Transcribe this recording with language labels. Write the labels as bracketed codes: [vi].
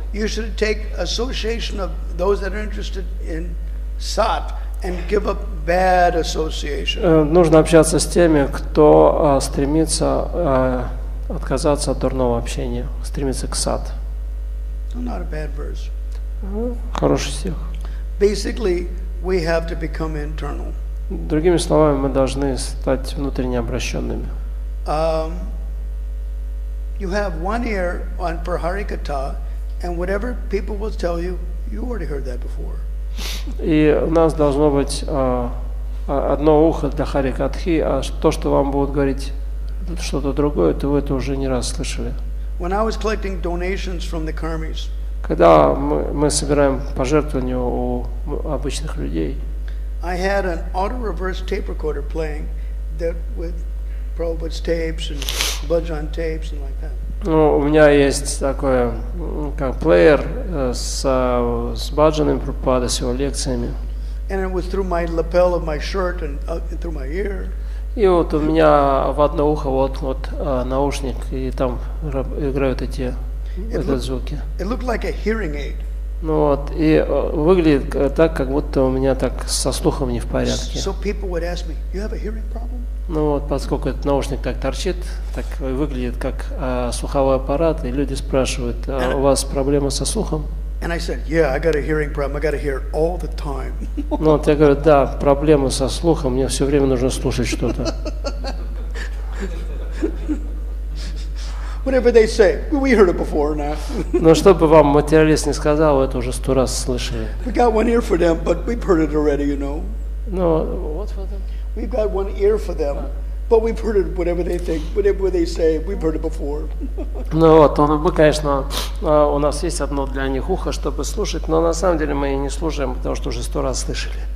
[en] You should take association of those that are interested in sat and give up bad association. [ru] Нужно общаться с теми, кто стремится отказаться от дурного общения, стремится к сат. [en] Not a bad verse. [ru] Хороший стих. [en] Basically, we have to become internal. [ru] Другими словами, мы должны стать внутренне обращенными. [en] You have one ear on for Harikatha, and whatever people will tell you, you already heard that before. [ru] И у нас должно быть одно ухо для Харикатхи, а то, что вам будут говорить что-то другое, то вы это уже не раз слышали. [en] When I was collecting donations from the karmis, [ru] когда мы собираем пожертвования у обычных людей, [en] I had an auto-reverse tape recorder playing that with Prabhupada's tapes and bhajan tapes and like that. [ru] Ну, у меня есть такой как плеер с баджанами Прабхупады, с его лекциями. [en] And it was through my lapel of my shirt and through my ear. [ru] И вот у меня в одно ухо вот наушник, и там играют эти звуки. [en] It looked like a hearing aid. [ru] Ну вот, и выглядит так, как будто у меня так со слухом не в порядке. [en] So people would ask me, "You have a hearing problem?" [ru] Ну вот, поскольку этот наушник так торчит, так выглядит как слуховой аппарат, и люди спрашивают, у вас проблема со слухом? [en] And I said, "Yeah, I got a hearing problem. I got to hear all the time." [ru] Ну вот я говорю, да, проблема со слухом, мне все время нужно слушать что-то. [en] Whatever they say, we heard it before now. [ru] Но что бы вам материалист не сказал, вы это уже 100 раз слышали. [en] We got one ear for them, but we've heard it already, you know. [ru] Ну, вот [en] for them. We've got one ear for them, but we've heard it. Whatever they think, whatever they say, we've heard it before. [ru] Ну вот, мы, конечно, у нас есть одно для них ухо, чтобы слушать, но на самом деле мы и не слушаем, потому что уже 100 раз слышали.